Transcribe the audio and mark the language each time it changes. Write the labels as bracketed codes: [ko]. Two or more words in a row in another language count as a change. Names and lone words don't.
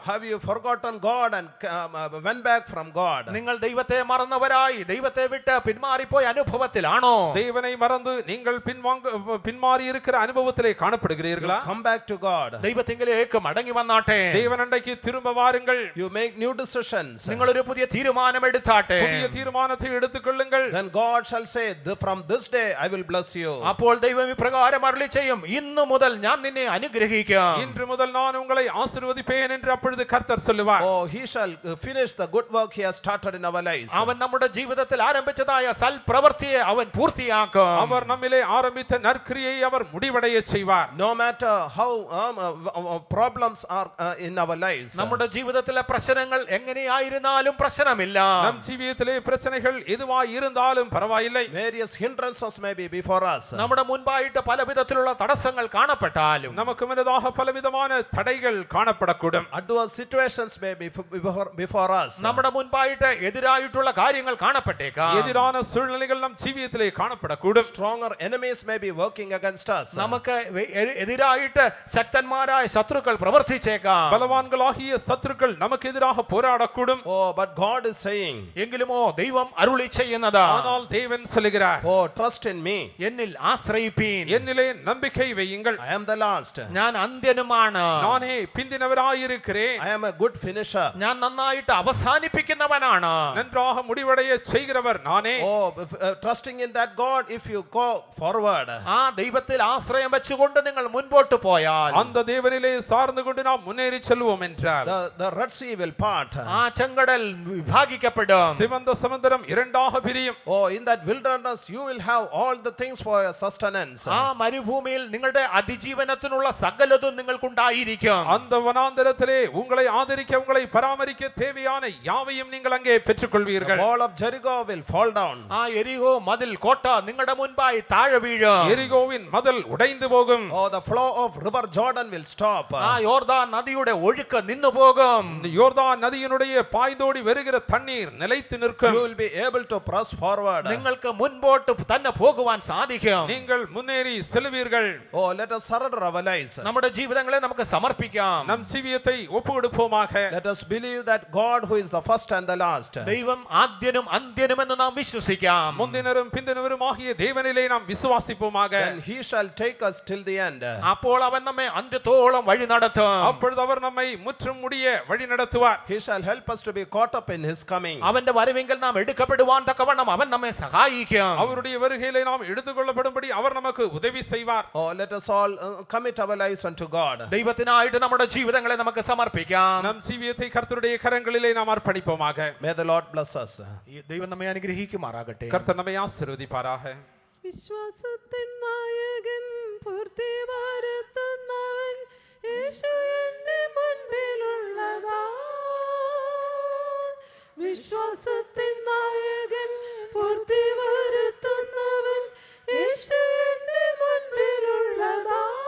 [en] Have you forgotten God and went back from God? [ml] നിങ്ങൾ ദൈവത്തെ മറന്നവരായി ദൈവത്തെ വിട്ട് പിന്മാറിപ്പോയ അനുഭവത്തിലാണോ? [ta] தேவனை மறந்து நீங்கள் பின்மாறி இருக்கிற அனுபவத்திலே காணப்படுகிறீர்களா? [en] Come back to God. [ml] ദൈവത്തിങ്കിലേക്ക് മടങ്ങി വന്നാട്ടെ. [ta] தேவனண்டைக்கு திரும்ப வாருங்கள். [en] You make new decisions. [ml] നിങ്ങൾ ഒരു പുതിയ തീരുമാനം എടുത്താട്ടെ. [ta] புதிய தீர்மானத்தை எடுத்துக்கொள்ளுங்கள். [en] Then God shall say, from this day I will bless you. [ml] അപ്പോൾ ദൈവം ഇപ്രകാരം അരുളി ചെയ്യും, ഇന്നു മുതൽ ഞാൻ നിന്നെ അനുഗ്രഹിക്കാം. [ta] இன்று முதல் நான் உங்களை ஆசீர்வதிப்பேன் என்று அப்பொழுது கர்த்தர் சொல்லுவார். [en] Oh, he shall finish the good work he has started in our lives. [ml] അവൻ നമ്മുടെ ജീവിതത്തിൽ ആരംഭിച്ചതായ സൽപ്രവൃത്തിയെ അവൻ പൂർത്തിയാക്കും. [ta] அவர் நம்மிலே ஆரம்பித்த நற்கிரியை அவர் முடிவடைய செய்வார். [en] No matter how problems are in our lives, [ml] നമ്മുടെ ജീവിതത്തിലെ പ്രശ്നങ്ങൾ എങ്ങനെയായിരുന്നാലും പ്രശ്നമില്ല. [ta] நம் ஜீவியத்திலே பிரச்சனைகள் எதுவாய் இருந்தாலும் பரவாயில்லை. [en] various hindrances may be before us. [ml] നമ്മുടെ മുൻപായിട്ട് പല വിധത്തിലുള്ള തടസ്സങ്ങൾ കാണപ്പെട്ടാലും [ta] நமக்கு முன்னதாக பலவிதமான தடைகள் காணப்படக்கூடும். [en] adverse situations may be before us. [ml] നമ്മുടെ മുൻപായിട്ട് എതിരായിട്ടുള്ള കാര്യങ്ങൾ കാണപ്പെട്ടേക്കാം. [ta] எதிரான சூழ்நிலைகள் நம் ஜீவியத்திலே காணப்படக்கூடும். [en] stronger enemies may be working against us. [ml] നമുക്ക് എതിരായിട്ട് ശക്തന്മാരായ ശത്രുക്കൾ പ്രവർത്തിച്ചേക്കാം. [ta] பலவான்களாகிய சத்துருக்கள் நமக்கு எதிராக போராடக்கூடும். [en] Oh, but God is saying, [ml] എങ്കിലുമോ ദൈവം അരുളി ചെയ്യുന്നത്, [ta] ஆனால் தேவன் சொல்லுகிறார், [en] oh, trust in me. [ml] എന്നിൽ ആശ്രയിപ്പീൻ. [ta] என்னிலே நம்பிக்கை வையுங்கள். [en] I am the last. [ml] ഞാൻ അന്ത്യനുമാണ്. [ta] நானே பிந்தினவராயிருக்கிறேன். [en] I am a good finisher. [ml] ഞാൻ നന്നായിട്ട് അവസാനിപ്പിക്കുന്നവനാണ്. [ta] நன்றாக முடிவடைய செய்கிறவர் நானே. [en] Oh, trusting in that God, if you go forward, [ml] ആ ദൈവത്തിൽ ആശ്രയം വെച്ചുകൊണ്ട് നിങ്ങൾ മുൻപോട്ട് പോയാൽ [ta] அந்த தேவனிலே சார்ந்து கொண்டு நாம் முன்னேறி செல்வோம் என்றால் [en] the Red Sea will part. [ml] ആ ചെങ്കടൽ വിഭാഗിക്കപ്പെടും. [ta] சிவந்த சமுத்திரம் இரண்டாக பிரியும். [en] Oh, in that wilderness you will have all the things for your sustenance. [ml] ആ മരുഭൂമിയിൽ നിങ്ങളുടെ അതിജീവനത്തിനുള്ള സകലതും നിങ്ങൾക്കുണ്ടായിരിക്കും. [ta] அந்த வனாந்தரத்திலே உங்களை ஆதரிக்க உங்களை பராமரிக்க தேவையான யாவையும் நீங்கள் அங்கே [en] The [ta] பெற்றுக்கொள்வீர்கள். [en] wall of Jericho will fall down. [ml] ആ എരിഹോ മതിൽ കോട്ട നിങ്ങളുടെ മുൻപായി താഴെ വീഴും. [ta] எரிகோவின் மதில் உடைந்து போகும். [en] Oh, the flow of river Jordan will stop. [ml] ആ യോർദാൻ നദിയുടെ ഒഴുക്ക് നിന്നു പോകും. [ta] யோர்தான் நதியினுடைய பாய்தோடி வருகிற தண்ணீர் நிலைத்து [en] You [ta] நிற்கும். [en] will be able to press forward. [ml] നിങ്ങൾക്ക് മുൻപോട്ട് തന്നെ പോകുവാൻ സാധിക്കും. [ta] நீங்கள் முன்னேறி செல்வீர்கள். [en] Oh, let us surrender our lives. [ml] നമ്മുടെ ജീവിതങ്ങളെ നമുക്ക് സമർപ്പിക്കാം. [ta] நம் ஜீவியத்தை ஒப்புக்கொடுப்போமாக. [en] Let us believe that God who is the first and the last, [ml] ദൈവം ആദ്യനും അന്ത്യനും എന്ന് നാം വിശ്വസിക്കാം. [ta] முந்தினரும் பிந்தினரும் ஆகிய தேவனிலே நாம் விசுவாசிப்போமாக. [en] then he shall take us till the end. [ml] അപ്പോൾ അവൻ നമ്മെ അന്ത്യത്തോളം വഴി നടത്തും. [ta] அப்பொழுது அவர் நம்மை முற்றும் முடிய வழி நடத்துவார். [en] He shall help us to be caught up in his coming. [ml] അവന്റെ വരവെങ്കിൽ നാം എടുക്കപ്പെടുവാൻ തക്കവണ്ണം അവൻ നമ്മെ സഹായിക്കും. [ta] அவருடைய வருகையிலே நாம் எடுத்துக்கொள்ளப்படும்படி அவர் நமக்கு உதவி செய்வார். [en] Oh, let us all commit our lives unto God. [ml] ദൈവത്തിനായിട്ട് നമ്മുടെ ജീവിതങ്ങളെ നമുക്ക് സമർപ്പിക്കാം. [ta] நம் ஜீவியத்தை கர்த்தருடைய கரங்களிலே நாம் அர்ப்பணிப்போமாக. [en] May the Lord bless us. [ml] ഈ ദൈവം നമ്മെ അനുഗ്രഹിക്കുമാറാകട്ടെ. [ta] கர்த்தர் நம்மை ஆசீர்வதிப்பாராக. [ml] വിശ്വാസത്തിൻ നായകൻ പൂർത്തി വരുത്തുന്നവൻ യേശു എന്റെ മുൻപിലുള്ളതാ. വിശ്വാസത്തിൻ നായകൻ പൂർത്തി വരുത്തുന്നവൻ യേശു എന്റെ മുൻപിലുള്ളതാ.